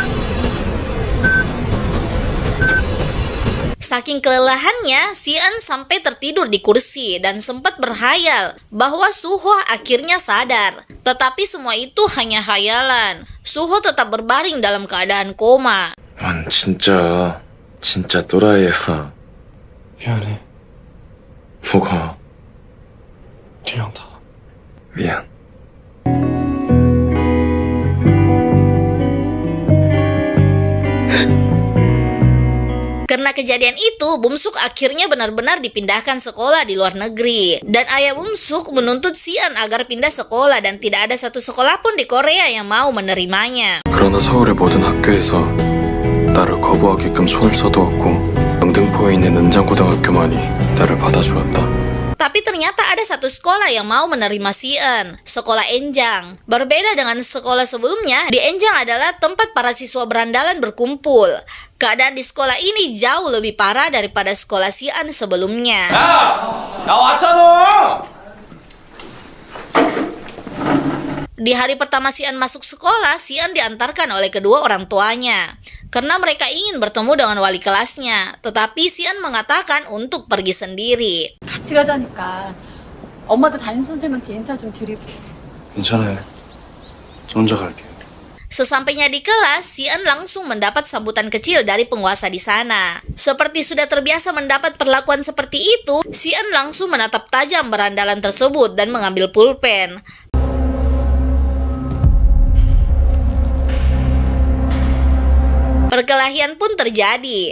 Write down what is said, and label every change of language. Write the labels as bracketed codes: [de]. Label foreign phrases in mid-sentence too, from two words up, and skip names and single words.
[id] Saking kelelahannya, Xian sampai tertidur di kursi dan sempat berhayal bahwa Suho akhirnya sadar. Tetapi semua itu hanya hayalan. Suho tetap berbaring dalam keadaan koma. [ko] 난 진짜 또라이야. 미안해. 뭐가? 그냥 다. 미안. [id] Karena kejadian itu, Bumsuk akhirnya benar-benar dipindahkan sekolah di luar negeri. Dan ayah Bumsuk menuntut Xian agar pindah sekolah dan tidak ada satu sekolah pun di Korea yang mau menerimanya. [ko] 그러나 서울의 모든 학교에서 나를 거부하게끔 손을 써두었고 영등포에 있는 은장고등학교만이 나를 받아주었다. [id] Tapi ternyata ada satu sekolah yang mau menerima Xian, sekolah Enjang. Berbeda dengan sekolah sebelumnya, di Enjang adalah tempat para siswa berandalan berkumpul. Keadaan di sekolah ini jauh lebih parah daripada sekolah Xian sebelumnya. [ko] 나 왔잖아. [id] Di hari pertama Xian masuk sekolah, Xian diantarkan oleh kedua orang tuanya. Karena mereka ingin bertemu dengan wali kelasnya. Tetapi Xian mengatakan untuk pergi sendiri. [ko] 같이 가자니까 엄마도 담임 선생님한테 인사 좀 드리고. 괜찮아요. 저 혼자 갈게요. [id] Sesampainya di kelas, Xian langsung mendapat sambutan kecil dari penguasa di sana. Seperti sudah terbiasa mendapat perlakuan seperti itu, Xian langsung menatap tajam berandalan tersebut dan mengambil pulpen. Perkelahian pun terjadi.